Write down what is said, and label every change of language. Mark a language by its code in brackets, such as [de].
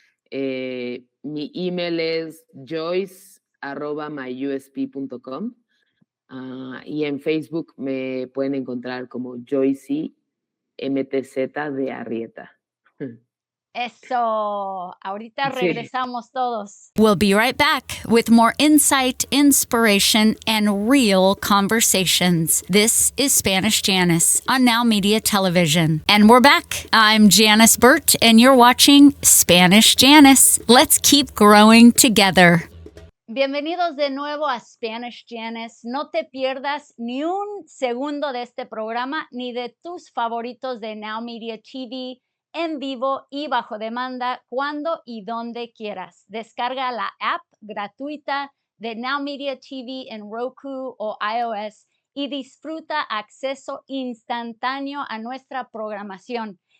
[es] Mi email es joyce@myusp.com. Y en Facebook me pueden encontrar como Joyce MTZ de Arrieta. Eso, ahorita Sí. regresamos todos. [en] We'll be right back with more insight, inspiration, and real conversations. This is Spanish Janice on Now Media Television. And we're back. I'm Janice Burt, and you're watching Spanish Janice. Let's keep growing together. [es] Bienvenidos de nuevo a Spanish Janice. No te pierdas ni un segundo de este programa ni de tus favoritos de Now Media TV en vivo y bajo demanda cuando y donde quieras. Descarga la app gratuita de Now Media TV en Roku o iOS y disfruta acceso instantáneo a nuestra programación.